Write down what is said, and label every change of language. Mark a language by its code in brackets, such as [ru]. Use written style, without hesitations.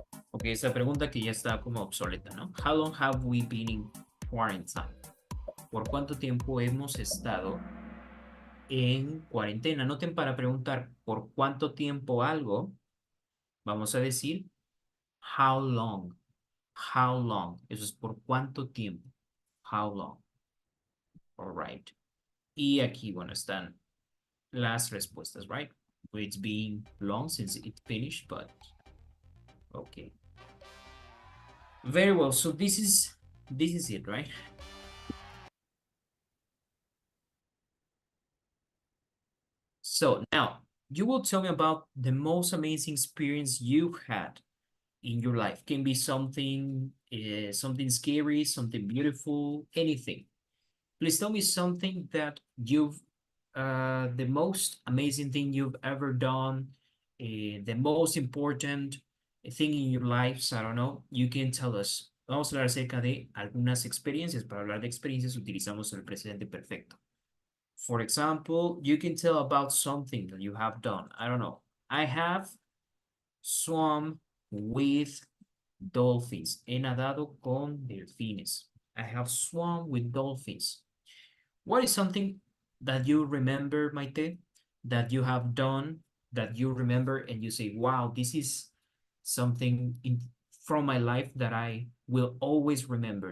[es] Ok, esa pregunta que ya está como obsoleta, ¿no? [en] How long have we been in quarantine? [es] ¿Por cuánto tiempo hemos estado en cuarentena? Noten, para preguntar por cuánto tiempo algo, vamos a decir [en] how long. How long. [es] Eso es por cuánto tiempo. [en] How long. All right. [es] Y aquí, bueno, están las respuestas, right? [en] It's been long since it finished, but okay. Very well. So this is it, right? So now you will tell me about the most amazing experience you've had in your life. Can be something, something scary, something beautiful, anything. Please tell me something that you've, the most amazing thing you've ever done, the most important thing in your lives. I don't know. You can tell us. [es] Vamos a hablar acerca de algunas experiencias. Para hablar de experiencias utilizamos el presente perfecto. [en] For example, you can tell about something that you have done. I don't know. I have swum with dolphins. [es] He nadado con delfines. [en] I have swum with dolphins. What is something that you remember, Maite, that you have done, that you remember and you say, wow, this is something from my life that I will always remember.